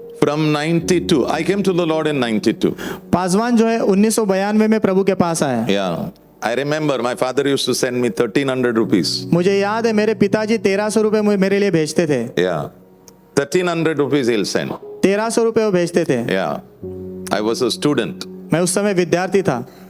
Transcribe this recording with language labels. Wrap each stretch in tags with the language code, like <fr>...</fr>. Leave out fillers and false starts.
<en>From 92, I came to the Lord in 92.</en> <hi>Paswan जो है 1992 में प्रभु के पास आया।</hi> <en>Yeah. I remember my father used to send me 1300 rupees.</en> <hi>मुझे याद है मेरे पिताजी 1300 रुपए मेरे लिए भेजते थे।</hi> <en>Yeah. 1300 rupees he'll send.</en> <hi>1300 रुपए वो भेजते थे।</hi> <en>Yeah. I was a student,</en> <hi>मैं उस समय विद्यार्थी था,</hi>